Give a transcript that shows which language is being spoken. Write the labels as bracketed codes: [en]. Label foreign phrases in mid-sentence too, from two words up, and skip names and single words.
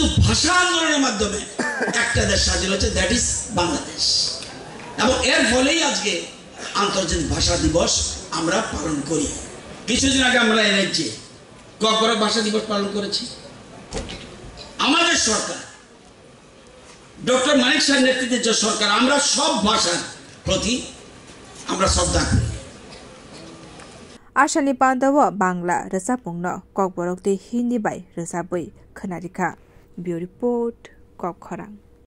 [bn] ভাষা আন্দোলনের মাধ্যমে একটা দেশ স্বাধীন হয়েছে [en] that is [bn] বাংলাদেশ এবং এর ফলেই আজকে আন্তর্জাতিক ভাষা দিবস আমরা পালন করি কিছুদিন আগে আমরা এনেছি ককবরক ভাষা দিবস পালন করেছি আমাদের সরকার ডক্টর মানিক শাহের নেতৃত্বে যে সরকার আমরা সব ভাষার প্রতি আমরা শ্রদ্ধা করি [trp] ashali pandawo bangla resapungno kokborok te hindi bai resabui khanarika [en] bureau report [trp] kokkhorang